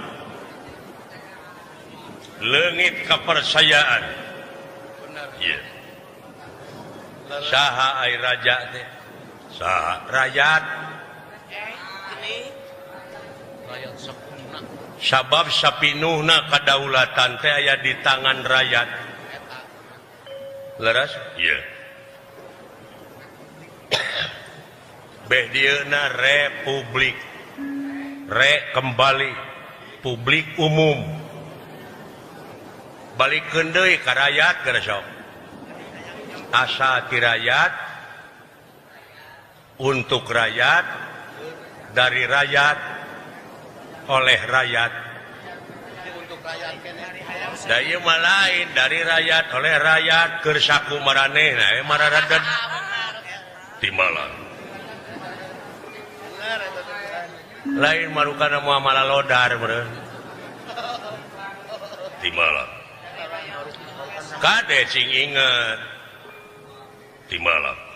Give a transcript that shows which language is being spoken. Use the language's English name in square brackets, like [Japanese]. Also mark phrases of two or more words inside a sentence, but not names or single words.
[Sundanese] leungit kepercayaan iya saha ai raja teh saha rakyat sabab sapinuhna kadaulatan teh aya di tangan rakyat leres iya beh dieuna republik kembali publik umum balikeun deui ka rakyat geus sok asa ti rakyat [Indonesian] untuk rakyat dari rakyat oleh rakyat untuk rakyat [Sundanese] da ieu mah lain [Indonesian] dari rakyat oleh rakyat [Sundanese] keur saku maranehna mararaden ti malang lain marukana moal malalodar meureun ti malang kade cing inget ti malang